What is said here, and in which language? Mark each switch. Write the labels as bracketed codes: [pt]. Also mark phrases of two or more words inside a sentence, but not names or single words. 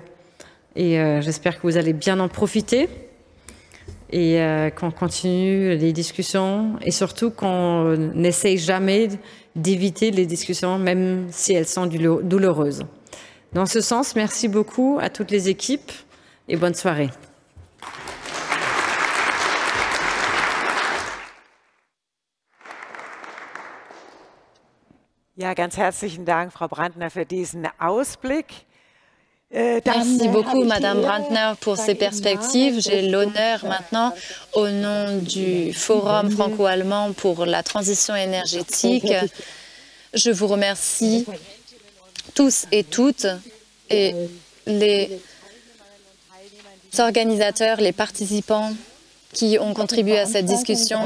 [fr] Et j'espère que vous allez bien en profiter et qu'on continue les discussions et surtout qu'on n'essaye jamais d'éviter les discussions, même si elles sont douloureuses. Dans ce sens, merci beaucoup à toutes les équipes et bonne soirée. [de] Ja, ganz herzlichen Dank, Frau Brandner, für diesen Ausblick. [fr] Merci beaucoup, Madame Brandner, pour ces perspectives. J'ai l'honneur maintenant, au nom du Forum franco-allemand pour la transition énergétique, je vous remercie tous et toutes, et les organisateurs, les participants qui ont contribué à cette discussion.